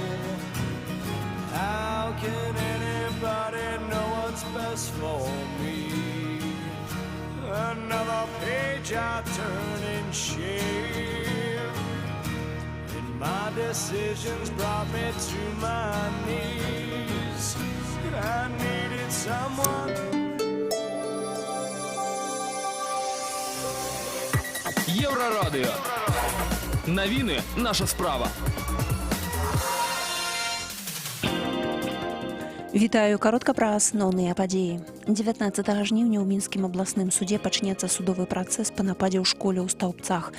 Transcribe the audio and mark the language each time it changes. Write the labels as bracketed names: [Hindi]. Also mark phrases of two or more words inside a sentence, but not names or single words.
[English] How can anybody know what's best for me? Another page I turn in shame, and my decisions brought me to my knees. I needed someone. [Ukrainian] Єврорадіо. Новини – наша справа. [Belarusian] Вітаю, каротка пра асноўныя падзеі. 19 жніўня ў мінскім абласным судзе пачнецца судовы працэс па нападзе ў школе ў Стаўбцах.